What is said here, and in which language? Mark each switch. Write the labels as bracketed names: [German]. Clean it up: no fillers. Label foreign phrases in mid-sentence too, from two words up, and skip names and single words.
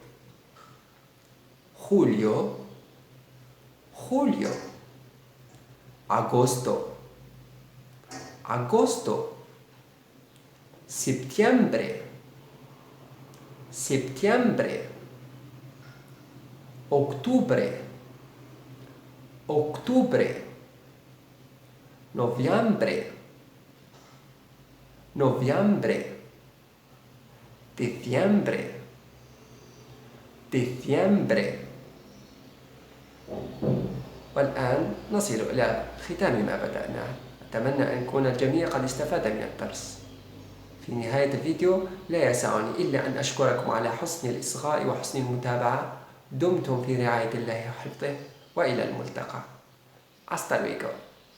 [Spanish] julio, agosto, septiembre, octubre, noviembre, diciembre. [Arabic] والآن نصل إلى ختام ما بدأناه. أتمنى أن يكون الجميع قد استفاد من الدرس. في نهاية الفيديو لا يسعني إلا أن أشكركم على حسن الإصغاء وحسن المتابعة. دمتم في رعاية الله وحفظه وإلى الملتقى. [Spanish] Hasta luego.